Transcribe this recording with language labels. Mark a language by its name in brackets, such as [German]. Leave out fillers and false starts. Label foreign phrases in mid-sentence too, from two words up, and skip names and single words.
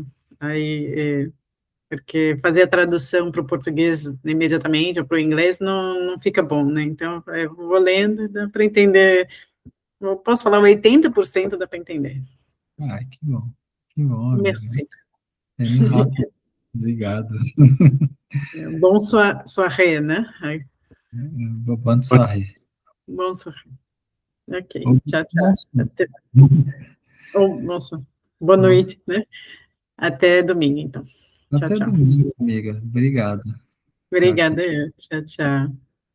[Portuguese] Aí, porque fazer a tradução para o português imediatamente ou para o inglês não fica bom, né? Então, eu vou lendo, dá para entender. Eu posso falar 80% dá para entender. Ah, que bom. Que bom, amiga. Merci. É muito rápido. Obrigado. Bom soirée, né? [French] Bonne soirée. [Portuguese] Bom soirée. Ok, Ou tchau, bom tchau. sono. Boa noite, né? Até domingo, então. Tchau, Até tchau. domingo, amiga. Obrigado. Tchau, tchau. Obrigada, tchau, tchau.